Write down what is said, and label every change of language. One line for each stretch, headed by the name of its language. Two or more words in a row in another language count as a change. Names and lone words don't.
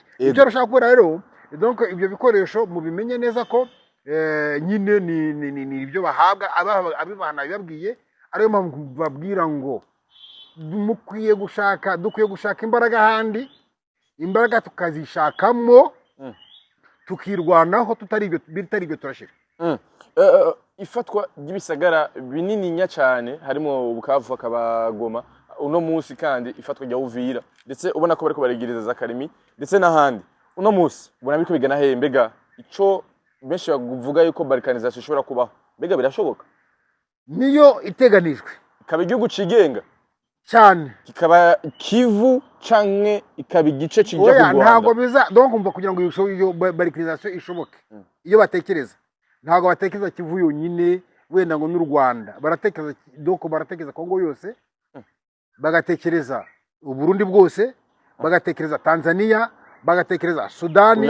Kinyarwanda: Ibyo rashaka kubera rero donc ibyo bikoresho mubimenye neza ko nyine ni ibyo bahabwa abibana bibabwiye, ariyo mpamvu babwira ngo dukwiye gushaka imbaraga handi, imbaraga tukazishakamo tukirwanaho bitari ibyo turashira.
Rundi: Ifatwa ry'ibisagara binini cyane harimo Bukavu akabagoma uno munsi, kandi ifatwa rya Uvira ndetse ubona ko bariko baregereza za Karimi ndetse n'ahandi uno munsi ubona biko bigana he. Mbega ico benshi bavuga yuko balkanization ishobora kubaho, mbega birashoboka? Niyo iteganijwe ikaba igihugu cigenga cyane, kikaba Kivu canke ikaba igice cija ku Rwanda. Ntago biza donc umva kugira ngo iyo balkanization ishoboke, iyo batekereza ntago batekereza Kivu yonyine wenda ngo n'u Rwanda, baratekereza baratekereza Kongo yose, bagatekereza Uburundi bwose, bagatekereza Tanzania, bagatekereza Sudani.